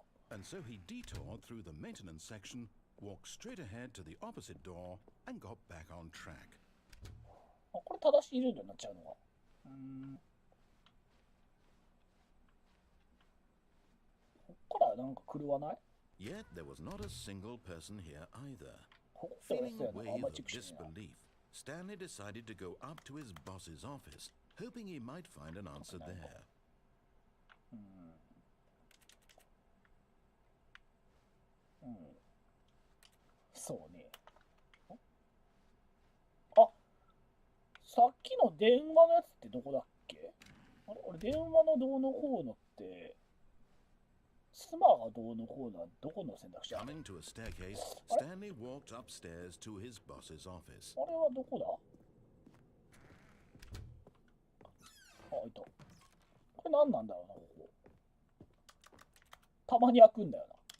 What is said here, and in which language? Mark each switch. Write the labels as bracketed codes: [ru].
[en] And so he detoured through the maintenance section, walked straight ahead to the opposite door, and got back on track. [ja] これ正しいルールになっちゃうのか。ここからなんか狂わない？ [en] Yet there was not a single person here either. Feeling a wave of disbelief, Stanley decided to go up to his boss's office, hoping he might find an answer there. [ja] そうね。あ、さっきの電話のやつってどこだっけ？あれ、俺電話のどうのこうのって、妻がどうのこうのはどこの選択肢ある？ [en] Coming to a staircase, Stanley walked upstairs to his boss's office. [ja] あれはどこだ？あ、いた。これ何なんだろうな、ここ。たまに開くんだよな。